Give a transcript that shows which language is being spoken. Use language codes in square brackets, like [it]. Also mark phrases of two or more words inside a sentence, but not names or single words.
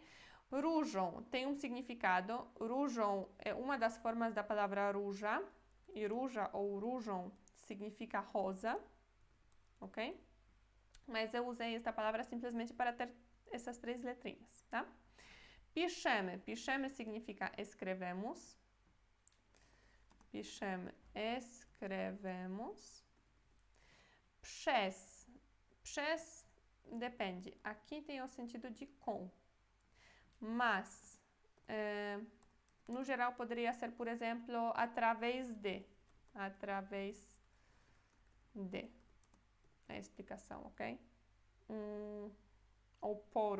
[pt] Różą tem um significado. Różą é uma das formas da palavra róża. E róża ou różą significa rosa, ok? mas eu usei esta palavra simplesmente para ter essas 3 letrinhas, tá? Piszemy. Piszemy significa escrevemos. Piszemy, escrevemos. [pl] Przez. Przez [pt] depende. Aqui tem o sentido de com. Mas, no geral, poderia ser, por exemplo, através de. Através de. É a explicação, ok? Ou por.